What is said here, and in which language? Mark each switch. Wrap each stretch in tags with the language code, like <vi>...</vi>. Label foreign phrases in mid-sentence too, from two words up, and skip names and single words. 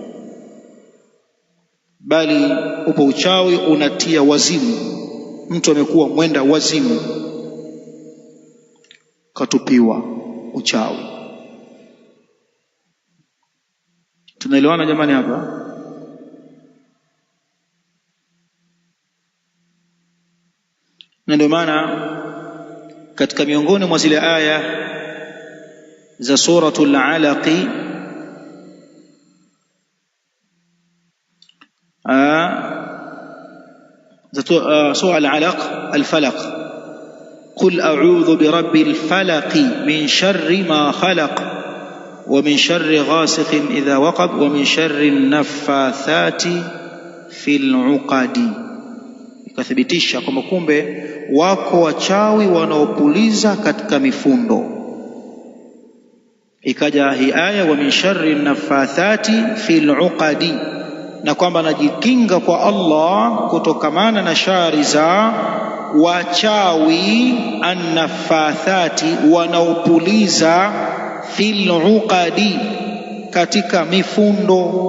<sw>Bali upo uchawi unatia wazimu, mtu amekuwa mwenda wazimu, katupiwa uchawi. Tunaelewana jamani hapa? Na ndio maana katika miongoni mwa zile aya za suratul Alaq,</sw> <ar>سورة العلق، الفلق، قل أعوذ برب الفلق من شر ما خلق ومن شر غاسق إذا وقب ومن شر النفاثات في العقد.</ar> <sw>Ikathibitisha kwamba kumbe wako wachawi wanaopuliza katika mifundo. Ikaja hii aya,</sw> <ar>ومن شر نفاثات في العقد,</ar> <sw>na kwamba anajikinga kwa Allah kutokamana na shari za wachawi annaffathati, wanaopuliza</sw> <ar>في العقد,</ar> <sw>katika mifundo.</sw>